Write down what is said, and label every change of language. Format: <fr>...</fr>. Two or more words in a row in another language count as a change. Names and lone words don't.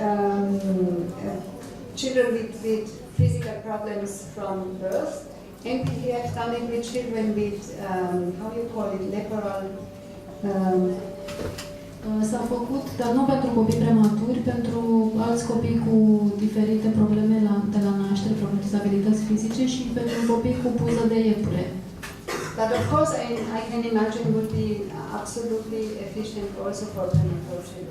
<en>children with physical problems from birth. And we have done it with children with, how you call it, lateral...</en> <ro>S-a făcut, dar nu pentru copii prematuri, pentru alți copii cu diferite probleme de la naștere, probleme, dizabilități fizice și pentru copii cu puză de iepure.</ro> <en>But of course, I can imagine would be absolutely efficient also for premature children.</en>